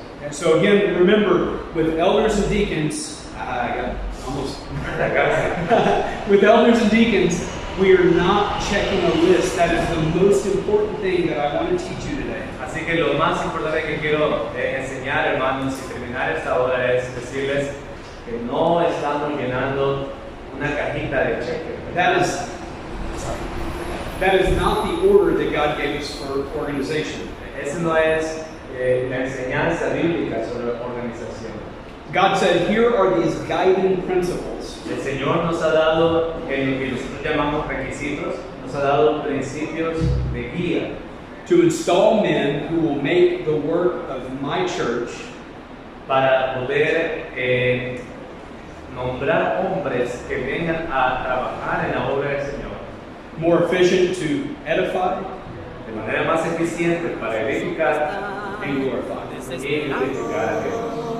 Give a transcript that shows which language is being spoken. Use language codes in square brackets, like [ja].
[en] So again, remember, with elders and deacons, I got almost. With elders and deacons, we are not checking a list. That is the most important thing that I want to teach you today. [es] Así que lo más importante que quiero enseñar, hermanos, y terminar esta hora es decirles que no estamos llenando una cajita de cheque. [en] That is not the order that God gave us for organization. [es] Esa no es la enseñanza bíblica sobre organización. [en] God said, here are these guiding principles. [es] El Señor nos ha dado, en lo que nosotros llamamos requisitos, nos ha dado principios de guía [en] To install men who will make the work of my church [es] para poder nombrar hombres que vengan a trabajar en la obra del Señor [en] more efficient to edify [es] de manera más eficiente para edificar [en] and glorify. [es] y glorificar a Dios.